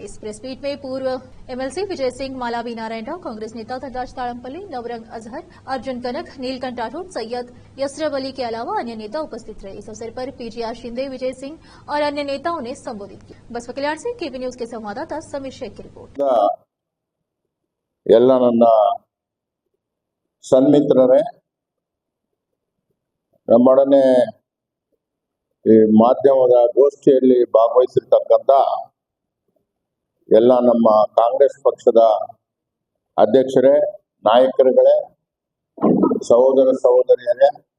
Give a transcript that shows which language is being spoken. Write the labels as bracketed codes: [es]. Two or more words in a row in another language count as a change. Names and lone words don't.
[hi] इस [en] press meet [hi] में पूर्व एमएलसी विजय सिंह, मालावी नारायण राव, कांग्रेस नेता धनराज ताड़मपल्ली, नवरंग अजहर, अर्जुन कनक, नीलकंठ राठौड़, सैयद यसरब अली के अलावा अन्य नेता उपस्थित रहे। इस अवसर पर पीजीआर शिंदे, विजय सिंह और अन्य नेताओं ने संबोधित किया। बसवा कल्याण से केबी न्यूज के संवाददाता समीर शेख की रिपोर्ट। [kn] ಎಲ್ಲ ನನ್ನ ಸನ್ಮಿತ್ರರೇ, ನಮ್ಮೊಡನೆ ಈ ಮಾಧ್ಯಮದ ಗೋಷ್ಠಿಯಲ್ಲಿ ಭಾಗವಹಿಸಿರ್ತಕ್ಕಂಥ ಎಲ್ಲ ನಮ್ಮ ಕಾಂಗ್ರೆಸ್ ಪಕ್ಷದ ಅಧ್ಯಕ್ಷರೇ, ನಾಯಕರುಗಳೇ, ಸಹೋದರ ಸಹೋದರಿಯರೇ,